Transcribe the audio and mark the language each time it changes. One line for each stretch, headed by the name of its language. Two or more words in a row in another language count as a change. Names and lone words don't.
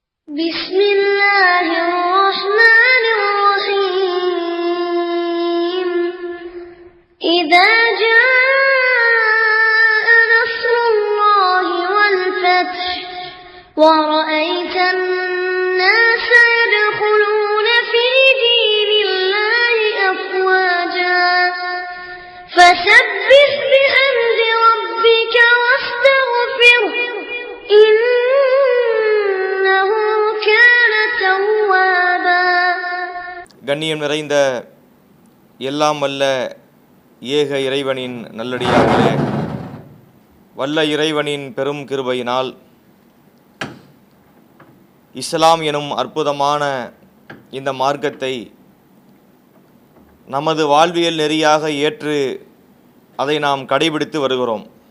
Arabic: بسم الله الرحمن الرحيم إذا جاء نصر الله والفتح ورأيت الناس يدخلون في دين الله أفواجا فسبح بحمد ربك واستغفره إنه كان توابا.
Tamil: கண்ணியம் நிறைந்த எல்லாம் வல்ல ஏக இறைவனின் நல்லடியார்களே, வல்ல இறைவனின் பெரும் கிருபையினால் இஸ்லாம் எனும் அற்புதமான இந்த மார்க்கத்தை நமது வாழ்வியல் நெறியாக ஏற்று அதை நாம் கடைபிடித்து வருகிறோம்.